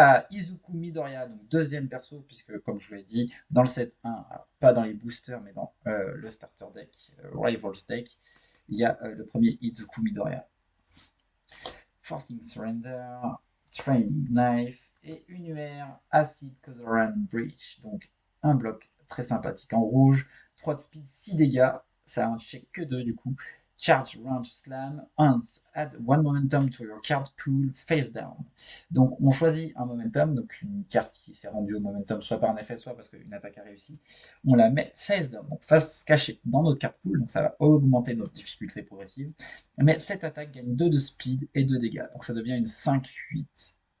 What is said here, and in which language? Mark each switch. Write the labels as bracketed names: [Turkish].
[French] Izuku Midoriya, donc deuxième perso, puisque comme je vous l'ai dit, dans le set 1, alors, pas dans les boosters, mais dans le starter deck, Rivals deck, il y a le premier Izuku Midoriya. Forcing Surrender, Training Knife, et une UR Acid Kozoran Breach, donc un bloc très sympathique en rouge, 3 de speed, 6 dégâts, ça a un check que 2 du coup. [English] Charge Range Slam, once add 1 momentum to your card pool face down. [French] Donc on choisit un momentum, donc une carte qui s'est rendue au momentum soit par un effet, soit parce qu'une attaque a réussi. On la met face down, donc face cachée dans notre card pool, donc ça va augmenter notre difficulté progressive. Mais cette attaque gagne 2 de speed et 2 dégâts, donc ça devient une 5-8.